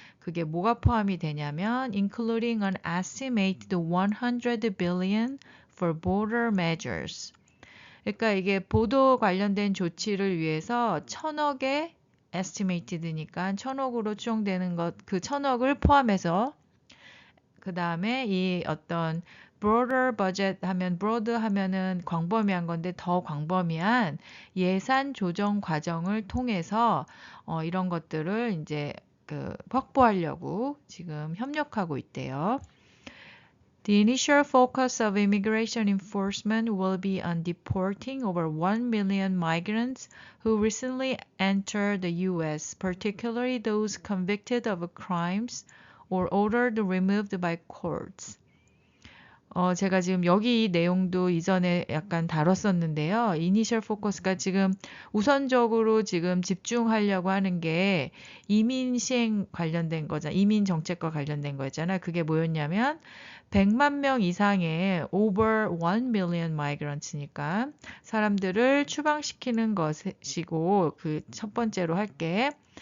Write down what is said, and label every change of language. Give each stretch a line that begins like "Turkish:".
Korean: 그게 뭐가 포함이 되냐면
English: including an estimated $100 billion for border measures.
Korean: 그러니까 이게 보도 관련된 조치를 위해서 1,000억의 estimated니까 1,000억으로 추정되는 것, 그 1,000억을 포함해서 그 다음에 이 어떤
English: broader budget
Korean: 하면 broad 하면은 광범위한 건데 더 광범위한 예산 조정 과정을 통해서 이런 것들을 이제 확보하려고 지금 협력하고 있대요.
English: The initial focus of immigration enforcement will be on deporting over 1 million migrants who recently entered the U.S., particularly those convicted of crimes or ordered removed by courts.
Korean: 제가 지금 여기 이 내용도 이전에 약간 다뤘었는데요. 이니셜 포커스가 지금 우선적으로 지금 집중하려고 하는 게 이민 시행 관련된 거잖아요. 이민 정책과 관련된 거였잖아요. 그게 뭐였냐면 100만 명 이상의
English: over 1 million migrants
Korean: 니까 사람들을 추방시키는 것이고 그 첫 번째로 할게.